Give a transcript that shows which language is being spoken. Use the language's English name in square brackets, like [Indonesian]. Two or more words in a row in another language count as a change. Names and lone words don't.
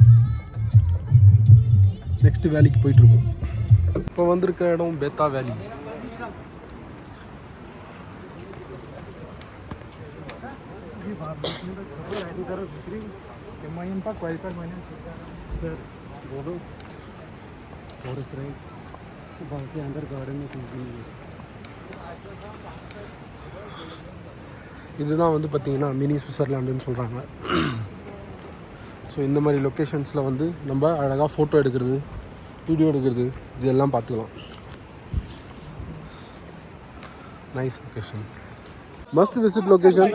[Tamil] நெக்ஸ்ட் வேலிக்கு போயிட்டுருக்கோம். இப்போ வந்திருக்க இடம் பெத்தா வேலி. [Hindi] सर बोलो [English] forest ride [Hindi] तो बाकी अंदर गार्डन में कुछ भी नहीं है. [Tamil] இதுதான் வந்து பார்த்திங்கன்னா மினி சுவிட்சர்லாண்டுன்னு சொல்கிறாங்க. ஸோ இந்த மாதிரி லொக்கேஷன்ஸில் வந்து நம்ம அழகாக ஃபோட்டோ எடுக்கிறது, வீடியோ எடுக்கிறது இதெல்லாம் பார்த்துக்கலாம். [English] nice location, must visit location.